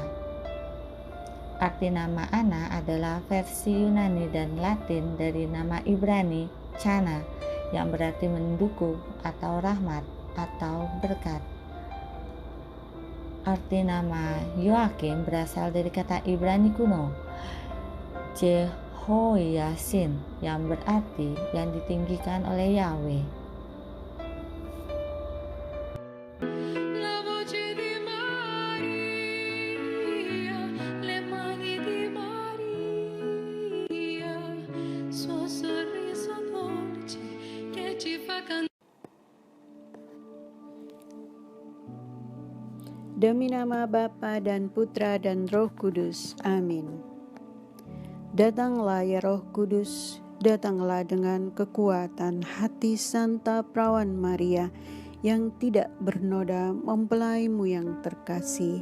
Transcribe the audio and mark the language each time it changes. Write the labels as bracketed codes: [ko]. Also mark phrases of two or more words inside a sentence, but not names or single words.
[id] Arti nama Ana adalah versi Yunani dan Latin dari nama Ibrani, Chana, yang berarti mendukung atau rahmat atau berkat. Arti nama Yoakim berasal dari kata Ibrani kuno, Jehoiasin, yang berarti yang ditinggikan oleh Yahweh. [it] La voce di Maria, le mani di Maria, suo sorriso dolce che ci fa cantare. [id] Demi nama Bapa dan Putra dan Roh Kudus. Amin. Datanglah ya Roh Kudus, datanglah dengan kekuatan hati Santa Perawan Maria yang tidak bernoda mempelaimu yang terkasih.